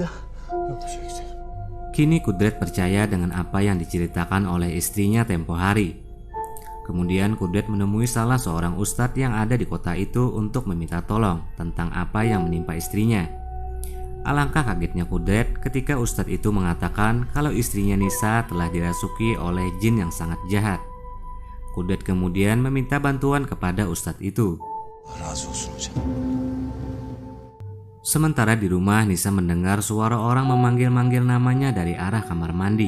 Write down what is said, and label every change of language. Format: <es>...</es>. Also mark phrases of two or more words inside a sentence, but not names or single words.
<tr>Yok bir şey güzel.</tr> <id>kini Kudret percaya dengan apa yang diceritakan oleh istrinya tempo hari. Kemudian Kudret menemui salah seorang ustadz yang ada di kota itu untuk meminta tolong tentang apa yang menimpa istrinya. Alangkah kagetnya Kudret ketika ustadz itu mengatakan kalau istrinya Nisa telah dirasuki oleh jin yang sangat jahat. Kudret kemudian meminta bantuan kepada ustadz itu.</id> <tr>Razı olsun hocam.</tr> <id>Sementara di rumah, Nisa mendengar suara orang memanggil-manggil namanya dari arah kamar mandi.</id>